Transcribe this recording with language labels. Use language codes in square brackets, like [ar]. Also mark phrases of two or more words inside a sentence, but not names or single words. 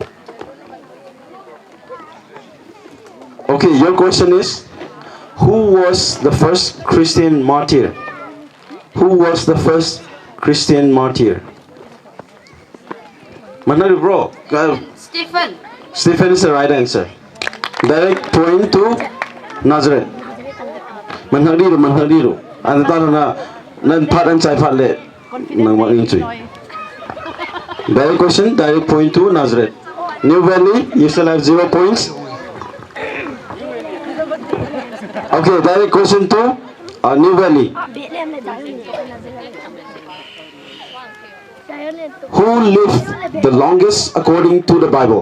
[en] Okay, your question is, who was the first Christian martyr? Who was the first Christian martyr? Manari bro. Stephen. Stephen is the right answer. Direct point to Nazareth. Manhariru. Ano talo na pat and chai pat le nang mag-enjoy. Direct question, direct point to Nazareth. New Valley, you still have 0 points. Okay, direct question to New Valley. Who lived the longest according to the Bible?